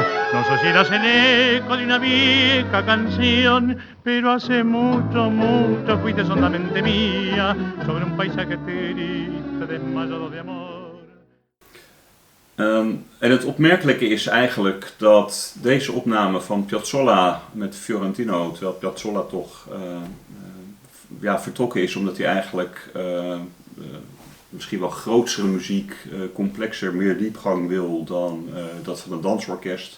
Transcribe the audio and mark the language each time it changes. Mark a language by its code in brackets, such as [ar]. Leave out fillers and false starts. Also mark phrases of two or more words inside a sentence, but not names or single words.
[es] No sé si eras el eco de una vieja canción, pero hace mucho, mucho fuiste solamente mía, sobre un paisaje triste, desmayado de amor. [nl] En het opmerkelijke is eigenlijk dat deze opname van Piazzolla met Fiorentino, terwijl Piazzolla toch vertrokken is omdat hij eigenlijk misschien wel grootsere muziek, complexer, meer diepgang wil dan dat van een dansorkest.